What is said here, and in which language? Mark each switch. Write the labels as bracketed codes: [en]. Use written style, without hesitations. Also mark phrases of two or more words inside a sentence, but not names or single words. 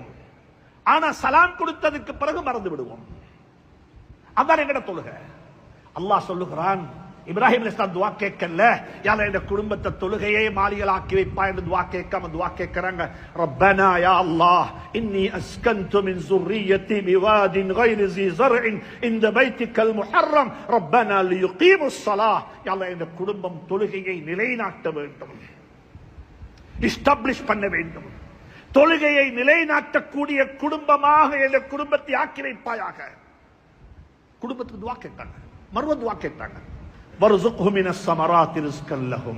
[ta] ஆனா சலாம் கொடுத்ததுக்கு பிறகு மறந்து விடுவோம். அதான் எங்கட தொழுகை. அல்லாஹ் சொல்லுகிறான், இப்ராஹிம் அலைஹிஸ்ஸலாம் துஆ கேட்கல, [ar] يا الله [ta] இந்த குடும்பத்தை தொழுகையை மாளிகையாக்கி வைப்பாய் என்று துஆ கேட்காம துஆ கேட்கறாங்க, [ar] ربنا يا الله إني أسكنت من ذُرِّيَّتِي بِوَادٍ غَيْرِ ذِي زَرْعٍ عِندَ بَيْتِكَ الْمُحَرَّمِ رَبَّنَا لِيُقِيمُوا الصَّلَاةَ. يا الله [ta] இந்த குடும்பம் தொழுகையை நிலைநாட்ட வேண்டும், எஸ்டாப்லிஷ் பண்ண வேண்டும், தொழுகையை நிலைநாட்டக்கூடிய குடும்பமாக இந்த குடும்பத்தை ஆக்கி வைப்பாயாக. குடும்பத்துக்கு துஆ கேட்டாங்க, மறுவ துஆ கேட்டாங்க, [ar] وارزقهم من الثمرات رزقا لهم.